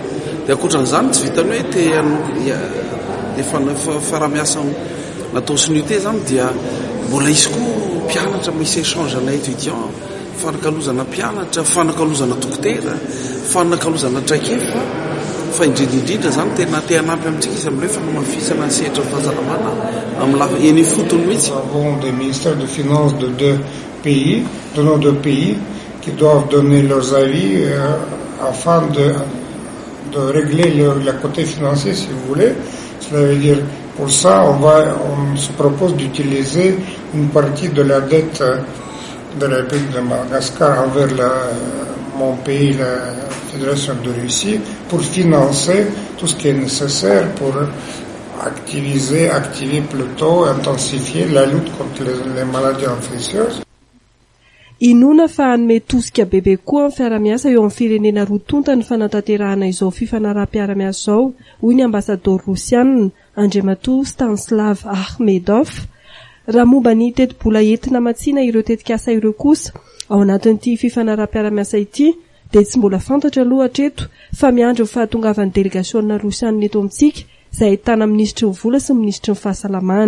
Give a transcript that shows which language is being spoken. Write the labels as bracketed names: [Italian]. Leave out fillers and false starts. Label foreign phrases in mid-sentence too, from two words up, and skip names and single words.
[Malagasy] Dia ankoatran'izany tsy vitany hoe fara-miasa natao synio te zany dia mbola isy koa mpianatra misy échange na étudiant, fanakalozana mpianatra, fanakalozana dokotera, fanakalozana traikefa fa indrindra zany tena te hanampy amintsika izy amin'ilay fanamafisana ny sehatra ny fahasalamana amin'ny lafa eny fotony mihitsy. [French] Nous avons des ministères de finances de nos deux pays qui doivent donner leurs avis afin de régler le côté financier, si vous voulez. Cela veut dire, pour ça, on se propose d'utiliser une partie de la dette de la République de Madagascar envers mon pays, la Fédération de Russie, pour financer tout ce qui est nécessaire pour activer plutôt, intensifier la lutte contre les maladies infectieuses. [Malagasy] Inona fa hanome tosika bebe koa amin'ny fiara-miasa eo amin'ny firenena rotonta ny fanatanterahana izao fifanaraha-mpiara-miasa izao, hoy ny ambasador rosiana Andriamatoa Stanislav Akhmedov. Raha momba ny teti-bola entina matsina ireo tetikasa ireo kosa ao anatin'ity fifanaraha-mpiara-miasa ity dia tsy mbola fantatra aloha hatreto fa miandry ny fahatongavan'ny delegasiona rosiana eto amintsika izay ahitana minisitry ny vola sy minisitry ny fahasalamana.